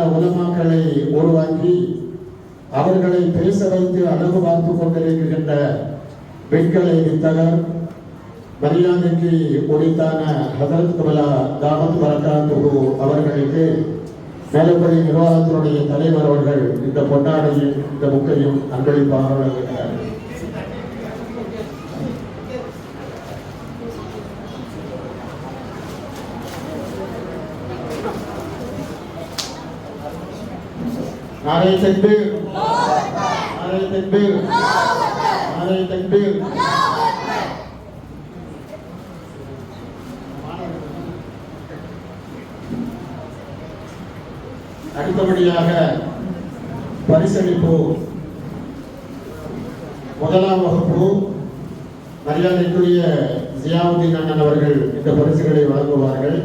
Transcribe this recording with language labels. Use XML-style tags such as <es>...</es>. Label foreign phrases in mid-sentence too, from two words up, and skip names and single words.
<ta>உலமாக்களை உருவாக்கி அவர்களை பேச வைத்து அழகு பார்த்து கொண்டிருக்கின்ற பெண்களை வித்தகர் மரியாதைக்கு உரித்தான ஹதரத் கபலா</ta> <ar>دامت برکاتہ</ar> <ta>அவர்களுக்கு மேலப்பள்ளி நிர்வாகத்தினுடைய தலைவர் அவர்கள் இந்த பொன்னாடையும் இந்த புக்கையும் அன்பளிப்பாக வழங்குகிறார்கள்.</ta> <ur>نعرۂ تکبیر، نعرۂ تکبیر، نعرۂ تکبیر.</ur> <ta>அடுத்தபடியாக பரிசளிப்பு முதலாம் வகுப்பு மரியாதைக்குரிய ஜியாவுத்தீன் அண்ணன் அவர்கள் இந்த பரிசுகளை வழங்குவார்கள்.</ta>